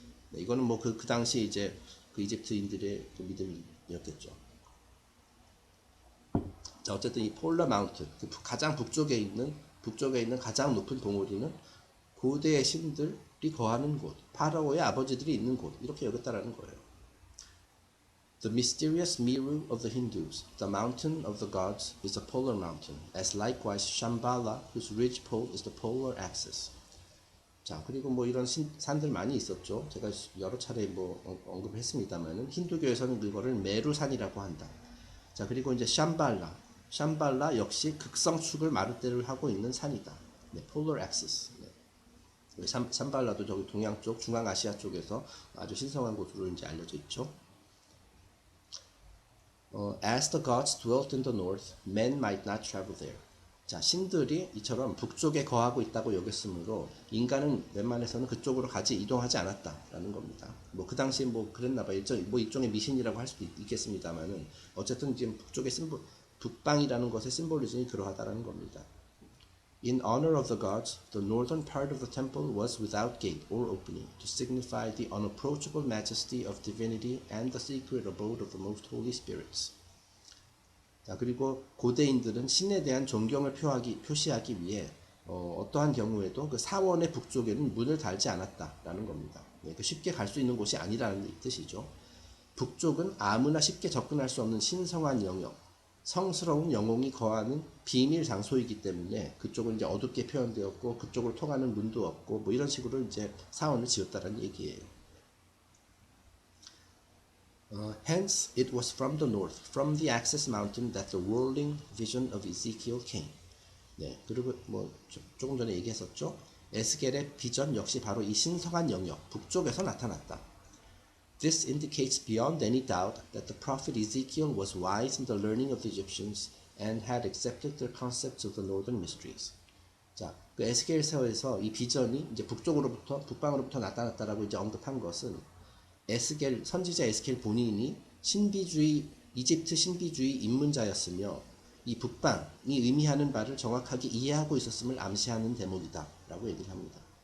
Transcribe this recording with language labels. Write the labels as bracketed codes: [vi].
[ko] 네, 이거는 뭐 그 당시 이제 그 이집트인들의 그 믿음이었겠죠. 자, 어쨌든 이 폴라 마운트, 그 가장 북쪽에 있는 가장 높은 봉우리는 고대의 신들이 거하는 곳, 파라오의 아버지들이 있는 곳 이렇게 여겼다라는 거예요. [en] The mysterious Meru of the Hindus, the mountain of the gods, is a polar mountain, as likewise Shambhala, whose ridge pole is the polar axis. [ko] 자, 그리고 뭐 이런 산들 많이 있었죠. 제가 여러 차례 뭐 언급을 했습니다만은 힌두교에서는 그거를 메루산이라고 한다. 자, 그리고 이제 샴발라 역시 극성축을 마르대를 하고 있는 산이다. 네, polar axis. 네. 샴발라도 저기 동양 쪽, 중앙아시아 쪽에서 아주 신성한 곳으로 이제 알려져 있죠. [en] As the gods dwelt in the north, men might not travel there. [ko] 자, 신들이 이처럼 북쪽에 거하고 있다고 여겼으므로 인간은 웬만해서는 그쪽으로 이동하지 않았다라는 겁니다. 뭐 그 당시에 뭐 그랬나 봐요. 일종의 미신이라고 할 수도 있겠습니다만은 어쨌든 지금 북방이라는 것의 심볼리즘이 그러하다라는 겁니다. [en] In honor of the gods, the northern part of the temple was without gate or opening, to signify the unapproachable majesty of divinity and the secret abode of the most holy spirits. [ko] 자, 그리고 고대인들은 신에 대한 존경을 표시하기 위해 어떠한 경우에도 그 사원의 북쪽에는 문을 달지 않았다라는 겁니다. 네, 쉽게 갈 수 있는 곳이 아니라는 뜻이죠. 북쪽은 아무나 쉽게 접근할 수 없는 신성한 영역, 성스러운 영웅이 거하는 비밀 장소이기 때문에 그쪽은 이제 어둡게 표현되었고 그쪽을 통하는 문도 없고 뭐 이런 식으로 이제 사원을 지었다는 얘기예요. [en] Hence, it was from the north, from the Access Mountain, that the whirling vision of Ezekiel came. [ko] 네, 그리고 뭐 조금 전에 얘기했었죠. 에스겔의 비전 역시 바로 이 신성한 영역 북쪽에서 나타났다. [en] This indicates beyond any doubt that the prophet Ezekiel was wise in the learning of the Egyptians and had accepted their concepts of the northern mysteries. [ko] 자, 그 에스겔서에서 이 비전이 이제 북방으로부터 나타났다라고 이제 언급한 것은 선지자 에스겔 본인이 이집트 신비주의 입문자였으며 이 북방이 의미하는 바를 정확하게 이해하고 있었음을 암시하는 대목이다 라고 얘기를 합니다.